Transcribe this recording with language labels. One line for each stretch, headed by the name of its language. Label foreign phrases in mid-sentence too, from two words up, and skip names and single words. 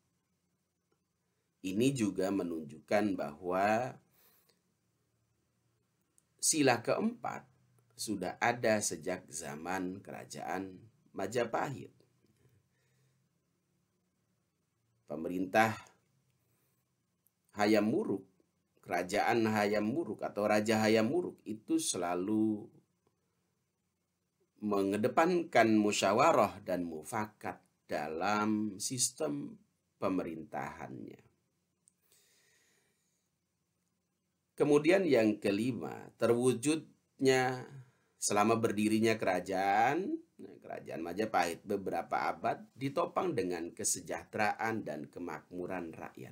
Indonesian: Ini juga menunjukkan bahwa sila keempat sudah ada sejak zaman kerajaan Majapahit. Pemerintah Hayam Wuruk, kerajaan Hayam Wuruk atau Raja Hayam Wuruk itu selalu mengedepankan musyawarah dan mufakat dalam sistem pemerintahannya. Kemudian yang kelima, terwujudnya selama berdirinya kerajaan Majapahit beberapa abad ditopang dengan kesejahteraan dan kemakmuran rakyat.